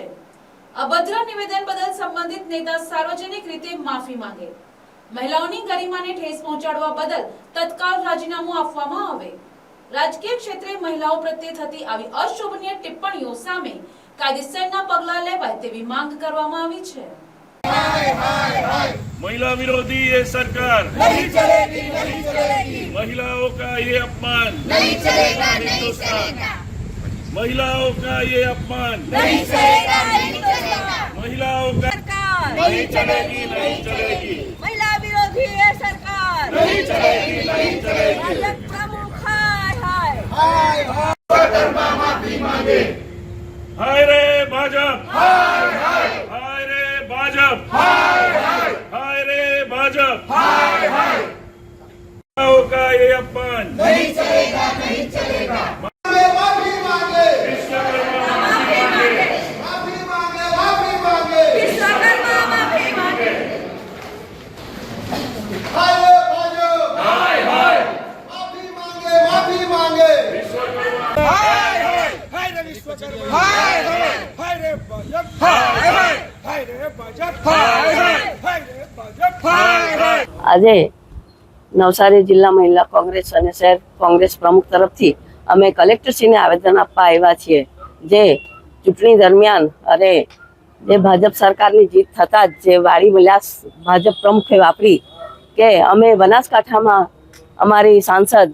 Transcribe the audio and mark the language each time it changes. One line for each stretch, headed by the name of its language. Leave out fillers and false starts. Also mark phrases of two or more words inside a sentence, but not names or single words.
Gujarati: અભદ્ર નિવેદન બદલ સંબંધિત નેતા સાર્વજનિક રીતે માફી માંગે, મહિલાઓની ગરિમાને ઠેસ પહોંચાડવા બદલ તત્કાળ રાજીનામું આપવામાં આવે। રાજકીય ક્ષેત્રે મહિલાઓ પ્રત્યે થતી આવી અશોભનીય ટિપ્પણીઓ સામે કાયદેસરના પગલાં લેવાય તેવી માંગ કરવામાં આવી છે।
Hindi: महिला विरोधी ये सरकार नहीं चलेगी, नहीं चलेगी। महिलाओं का ये अपमान नहीं चलेगा, नहीं चलेगा। महिलाओं का ये अपमान नहीं चलेगा, नहीं चलेगा। महिलाओं का सरकार नहीं चलेगी, नहीं चलेगी। महिला विरोधी ये सरकार नहीं चलेगी, नहीं चलेगी। भाजप प्रमुख हाय हाय हाय माफी मांगे। हाय रे भाजप, हाय हाय। हाय रे भाजप, हाय हाय। हाय रे भाजप, हाय हाय। महिलाओं का ये अपमान नहीं चलेगा, नहीं चलेगा। माफी मांगे, विश्वकर्मा माफी मांगे। माफी मांगे, माफी मांगे। विश्वकर्मा माफी मांगे। हाय रे भाजप, हाय हाय। माफी मांगे, माफी मांगे। हाय हाय। हाय रे विश्वकर्मा, हाय हाय। हाय रे भाजप, हाय हाय। हाय रे भाजप, हाय हाय। हाय रे भाजप, हाय हाय।
Gujarati: આજે નવસારી જિલ્લા મહિલા કોંગ્રેસ અને શહેર કોંગ્રેસ પ્રમુખ તરફથી અમે કલેક્ટરશ્રીને આવેદન આપવા આવ્યા છીએ, જે ચૂંટણી દરમિયાન અને જે ભાજપ સરકારની જીત થતાં જ જે વાળી વિલાસ ભાજપ પ્રમુખે વાપરી કે અમે બનાસકાંઠામાં અમારી સાંસદ